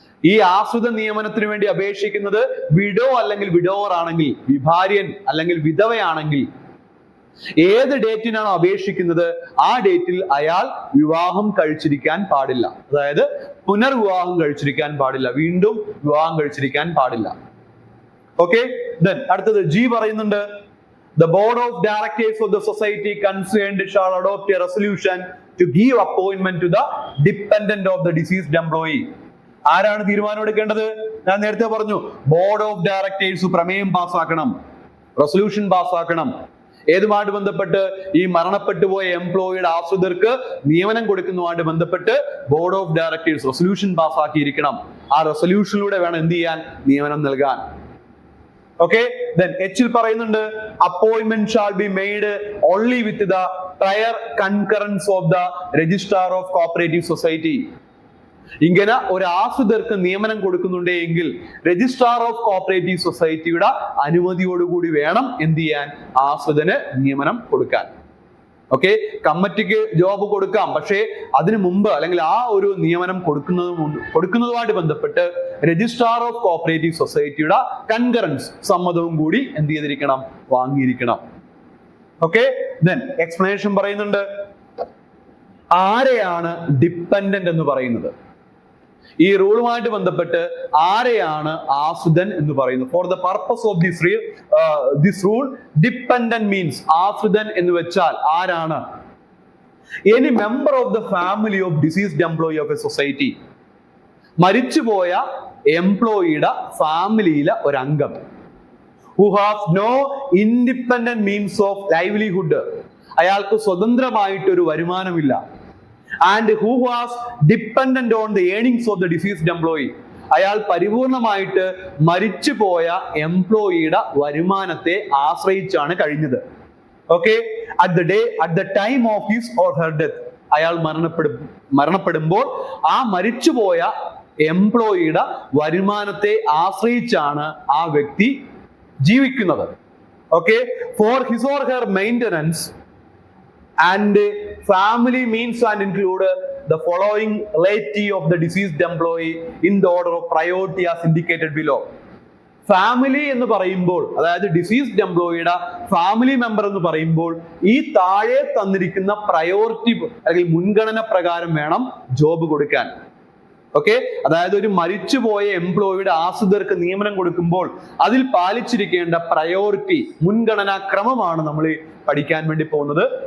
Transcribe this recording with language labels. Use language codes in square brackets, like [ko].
[ml] ഈ ആശ്രിത നിയമനത്തിന് വേണ്ടി അപേക്ഷിക്കുന്നത് വിഡോ അല്ലെങ്കിൽ വിഡോവർ ആണെങ്കിൽ, വിഭാര്യൻ അല്ലെങ്കിൽ വിധവയാണെങ്കിൽ, ഏത് ഡേറ്റിനാണോ അപേക്ഷിക്കുന്നത് ആ ഡേറ്റിൽ അയാൾ വിവാഹം കഴിച്ചിരിക്കാൻ പാടില്ല. അതായത് പുനർവിവാഹം കഴിച്ചിരിക്കാൻ പാടില്ല, വീണ്ടും വിവാഹം കഴിച്ചിരിക്കാൻ പാടില്ല. [en] okay, then [ml] അടുത്തത് G പറയുന്നുണ്ട്, [en] the board of directors of the society concerned shall adopt a resolution to give appointment to the dependent of the deceased employee. [ml] ആരാണ് തീരുമാനം എടുക്കേണ്ടത്? ഞാൻ നേരത്തെ പറഞ്ഞു, ബോർഡ് ഓഫ് ഡയറക്ടേഴ്സ് പ്രമേയം പാസ്സാക്കണം, റെസൊല്യൂഷൻ പാസ്സാക്കണം. ഏതുമായിട്ട് ബന്ധപ്പെട്ട്? ഈ മരണപ്പെട്ടു പോയ എംപ്ലോയിയുടെ ആശ്രിതർക്ക് നിയമനം കൊടുക്കുന്നതുമായിട്ട് ബന്ധപ്പെട്ട് ബോർഡ് ഓഫ് ഡയറക്ടേഴ്സ് റെസൊല്യൂഷൻ പാസ്സാക്കിയിരിക്കണം. ആ റെസൊല്യൂഷനിലൂടെ വേണം എന്ത് ചെയ്യാൻ? നിയമനം നൽകാൻ. [en] okay, then [ml] H-ൽ പറയുന്നുണ്ട്, [en] appointment shall be made only with the prior concurrence of the registrar of cooperative society. [ml] ഇങ്ങനെ ഒരു ആശ്രിതർക്ക് നിയമനം കൊടുക്കുന്നുണ്ടെങ്കിൽ രജിസ്ട്രാർ ഓഫ് കോഓപ്പറേറ്റീവ് സൊസൈറ്റിയുടെ അനുമതിയോടുകൂടി വേണം എന്ത് ചെയ്യാൻ? ആശ്രിതന് നിയമനം കൊടുക്കാൻ. ഓക്കെ, കമ്മിറ്റിക്ക് ജോബ് കൊടുക്കാം, പക്ഷേ അതിനു മുമ്പ് അല്ലെങ്കിൽ ആ ഒരു നിയമനം കൊടുക്കുന്നതുമായിട്ട് ബന്ധപ്പെട്ട് രജിസ്ട്രാർ ഓഫ് കോഓപ്പറേറ്റീവ് സൊസൈറ്റിയുടെ കൺകറൻസ്, സമ്മതവും കൂടി എന്ത് ചെയ്തിരിക്കണം? വാങ്ങിയിരിക്കണം. ഓക്കെ, then എക്സ്പ്ലനേഷൻ പറയുന്നുണ്ട്, ആരെയാണ് ഡിപ്പെൻഡന്റ് എന്ന് പറയുന്നത്? ഈ റൂളുമായിട്ട് ബന്ധപ്പെട്ട് ആരെയാണ് ആശ്രിതൻ എന്ന് പറയുന്നത്? [en] for the purpose of this rule dependent means [ml] ആശ്രിതൻ എന്ന് വെച്ചാൽ ആരാണ്? [en] Any member of the family of deceased employee of a society. [ml] മരിച്ചുപോയ എംപ്ലോയിയുടെ ഫാമിലിയിലെ ഒരു അംഗം. [en] who has no independent means of livelihood. [ml] അയാൾക്ക് സ്വതന്ത്രമായിട്ടൊരു വരുമാനമില്ല. [en] and who was dependent on the earnings of the deceased employee. [ml] അയാൾ പരിപൂർണമായിട്ട് മരിച്ചുപോയ എംപ്ലോയിയുടെ വരുമാനത്തെ ആശ്രയിച്ചാണ് കഴിഞ്ഞത്. [en] Okay, at the time of his or her death. [ml] അയാൾ മരണപ്പെടുമ്പോൾ ആ മരിച്ചുപോയ എംപ്ലോയിയുടെ വരുമാനത്തെ ആശ്രയിച്ചാണ് ആ വ്യക്തി ജീവിക്കുന്നത്. [en] Okay, for his or her maintenance and family means and include the following relative of the deceased employee in the order of priority as indicated below. [ml] Family എന്ന് പറയുമ്പോൾ, അതായത് ഡിസീസ്ഡ് എംപ്ലോയിയുടെ ഫാമിലി മെമ്പർ എന്ന് പറയുമ്പോൾ ഈ താഴെ തന്നിരിക്കുന്ന പ്രയോറിറ്റി അല്ലെങ്കിൽ മുൻഗണന പ്രകാരം വേണം ജോബ് കൊടുക്കാൻ. ഓക്കെ, അതായത് ഒരു മരിച്ചുപോയ എംപ്ലോയിയുടെ ആശ്രിതർക്ക് നിയമനം കൊടുക്കുമ്പോൾ അതിൽ പാലിച്ചിരിക്കേണ്ട പ്രയോറിറ്റി, മുൻഗണനാ ക്രമമാണ് നമ്മൾ പഠിക്കാൻ വേണ്ടി പോകുന്നത്.